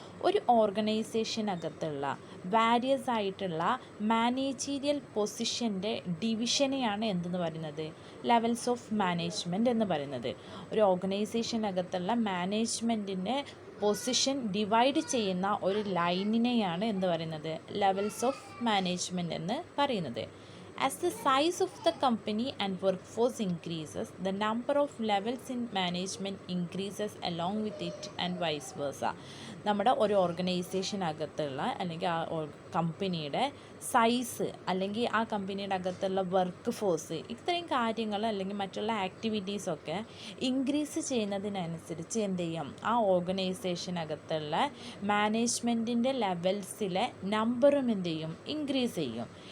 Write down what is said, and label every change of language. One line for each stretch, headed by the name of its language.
Malayalam: ഒരു ഓർഗനൈസേഷനകത്തുള്ള വാരിയസ് ആയിട്ടുള്ള മാനേജീരിയൽ പൊസിഷൻ്റെ ഡിവിഷനെയാണ് എന്തെന്ന് പറയുന്നത്, ലെവൽസ് ഓഫ് മാനേജ്മെൻറ്റ് എന്ന് പറയുന്നത്. ഒരു ഓർഗനൈസേഷനകത്തുള്ള മാനേജ്മെൻറ്റിൻ്റെ പൊസിഷൻ ഡിവൈഡ് ചെയ്യുന്ന ഒരു ലൈനിനെയാണ് എന്ത് പറയുന്നത്, ലെവൽസ് ഓഫ് മാനേജ്മെൻറ്റ് എന്ന് പറയുന്നത്.
English: As the size of the company and workforce increases, the number of levels in management increases along with it and vice versa.
Malayalam: നമ്മുടെ ഒരു ഓർഗനൈസേഷനകത്തുള്ള അല്ലെങ്കിൽ ആ കമ്പനിയുടെ സൈസ് അല്ലെങ്കിൽ ആ കമ്പനിയുടെ അകത്തുള്ള വർക്ക് ഫോഴ്സ്, ഇത്രയും കാര്യങ്ങൾ അല്ലെങ്കിൽ മറ്റുള്ള ആക്ടിവിറ്റീസൊക്കെ ഇൻക്രീസ് ചെയ്യുന്നതിനനുസരിച്ച് എന്ത് ചെയ്യും, ആ ഓർഗനൈസേഷനകത്തുള്ള മാനേജ്മെൻറ്റിൻ്റെ ലെവൽസിലെ നമ്പറും എന്ത് ചെയ്യും, ഇൻക്രീസ് ചെയ്യും.